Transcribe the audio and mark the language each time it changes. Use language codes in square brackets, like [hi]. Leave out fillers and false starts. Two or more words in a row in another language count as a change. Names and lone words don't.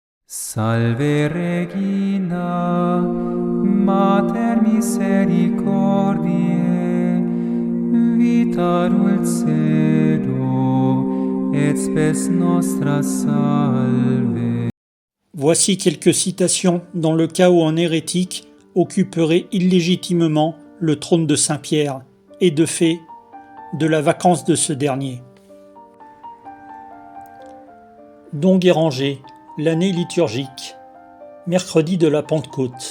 [la] Salve Regina, Mater misericordiae, vita dulcedo, et spes nostra salve. [fr] Voici quelques citations dans le cas où un hérétique occuperait illégitimement le trône de Saint-Pierre et de fait de la vacance de ce dernier. Don Guéranger, l'année liturgique, mercredi de la Pentecôte.